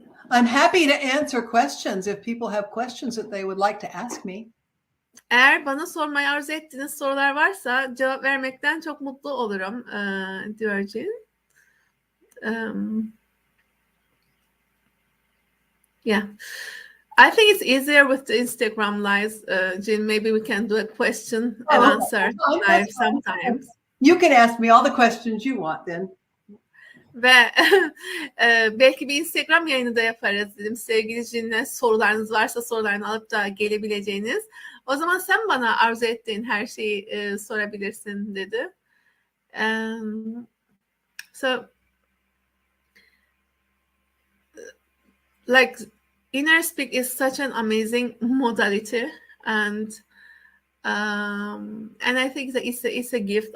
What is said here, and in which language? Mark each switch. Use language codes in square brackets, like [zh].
[en] I'm happy to answer questions if people have questions that they would like to ask me. [tr] eğer bana sormayı arzu ettiğiniz sorular varsa cevap vermekten çok mutlu olurum diyor Jill. [en] Yeah. I think it's easier with the Instagram lives, Jill. Maybe we can do a question and answer live sometimes. You can ask me all the questions you want then. [tr] Ve belki bir Instagram yayını da yaparız dedim. Sevgili Jill'le sorularınız varsa sorularını alıp da gelebileceğiniz. O zaman sen bana arzu ettiğin her şeyi sorabilirsin dedi. [en] So like Inner Speak is such an amazing modality, and I think that it's a gift.